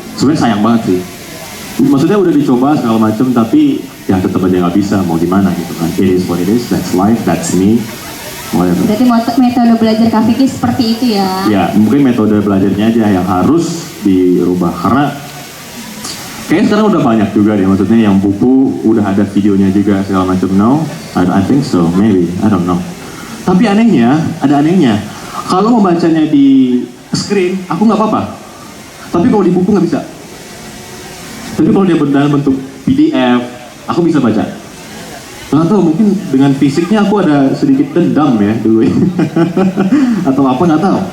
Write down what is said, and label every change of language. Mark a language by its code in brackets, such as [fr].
[id] Sebenarnya sayang banget sih. Maksudnya udah dicoba segala macam, tapi ya tetap aja nggak bisa. Mau gimana gitu kan? [en] It is what it is. That's life. That's me. Whatever. [id] berarti metode belajar Kak Vicky seperti itu ya? Ya, mungkin metode belajarnya aja yang harus dirubah, karena kayaknya sekarang udah banyak juga deh, maksudnya yang buku udah ada videonya juga segala macam. [en] No, I think so, maybe, I don't know. [id] Tapi anehnya, ada anehnya. Kalau membacanya di screen, aku nggak apa-apa. Tapi kalau di buku nggak bisa. Tapi kalau dia dalam bentuk PDF, aku bisa baca. Nggak tahu, mungkin dengan fisiknya aku ada sedikit dendam ya dulu atau apa, nggak tahu.